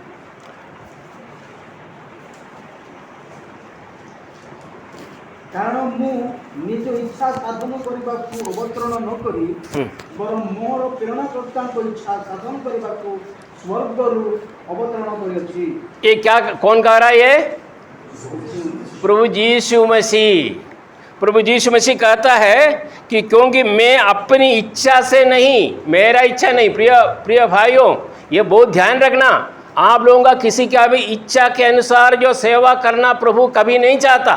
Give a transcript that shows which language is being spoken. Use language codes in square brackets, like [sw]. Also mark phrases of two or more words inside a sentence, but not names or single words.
[or] କାରଣ ମୁଁ ନିଜ ଇଚ୍ଛା ସାଧନ କରିବାକୁ ଅବତରଣ ନ କରି ବରଂ ମୋର ପ୍ରେରଣାକର୍ତ୍ତାଙ୍କ ଇଚ୍ଛା ସାଧନ କରିବାକୁ ସ୍ୱର୍ଗରୁ ଅବତରଣ କରିଅଛି। [hi] ये क्या कौन कह रहा है? ये प्रभु यीशु मसीह। प्रभु यीशु मसीह कहता है कि क्योंकि मैं अपनी इच्छा से नहीं, मेरा इच्छा नहीं। प्रिय भाइयों, ये बहुत ध्यान रखना, आप लोगों का किसी का भी इच्छा के अनुसार जो सेवा करना प्रभु कभी नहीं चाहता।